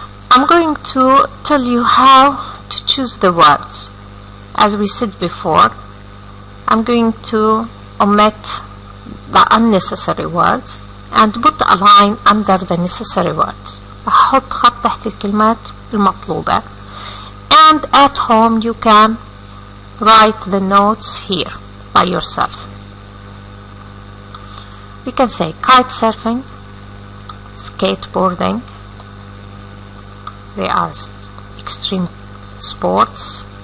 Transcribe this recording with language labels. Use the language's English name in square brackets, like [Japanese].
[English] I'm going to tell you how to choose the words. As we said before, I'm going to omit the unnecessary words and put a line under the necessary words. [Arabic] أحط خط تحت الكلمات المطلوبة. [English] And at home you can write the notes here by yourself. We can say kite surfing, skateboarding. They are extreme sports.